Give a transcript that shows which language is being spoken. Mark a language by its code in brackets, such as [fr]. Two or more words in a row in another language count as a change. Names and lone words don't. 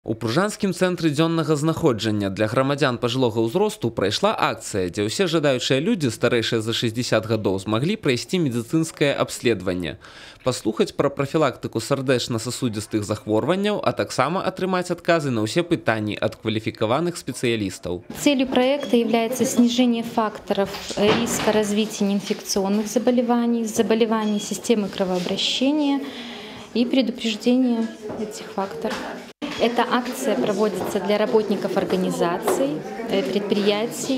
[be] У Пружанскім цэнтры дзённага знаходжання для грамадзян пажылога ўзросту прайшла акцыя, дзе ўсе жадаючыя людзі, старэйшыя за 60 гадоў, змаглі прайсці медыцынскае абследаванне, паслухаць пра прафілактыку сардэчна-сасудзістых захворванняў, а таксама атрымаць адказы на ўсе пытанні ад кваліфікаваных спецыялістаў. [ru] Целью проекта является снижение факторов риска развития неинфекционных заболеваний, заболеваний системы кровообращения и предупреждение этих факторов. Эта акция проводится для работников организаций, предприятий.